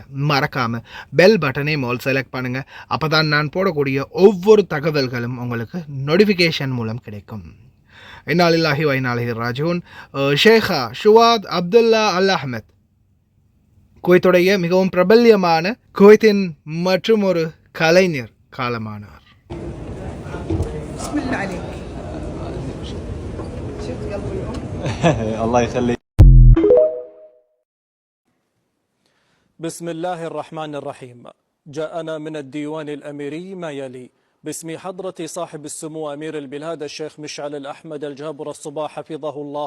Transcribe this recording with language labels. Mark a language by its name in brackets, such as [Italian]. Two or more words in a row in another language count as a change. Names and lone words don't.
[Tamil] மறக்காமல் [English] bell button [Tamil] மோல் செலக்ட் பண்ணுங்கள். அப்போ தான் நான் போடக்கூடிய ஒவ்வொரு தகவல்களும் உங்களுக்கு நோட்டிஃபிகேஷன் மூலம் கிடைக்கும். [Arabic] إنا لله وإنا إليه راجعون. [Tamil] ஷேகா ஷுவாத் அப்துல்லா அல் அஹ்மத் குவைத்துடைய மிகவும் பிரபல்யமான குவைத்தின் மற்றும் ஒரு கலைஞர் காலமானார். [Arabic] بسم الله الرحمن الرحيم. جاءنا من الديوان الأميري ما يلي: باسم حضرة صاحب السمو أمير البلاد الشيخ مشعل الأحمد الجابر الصباح حفظه الله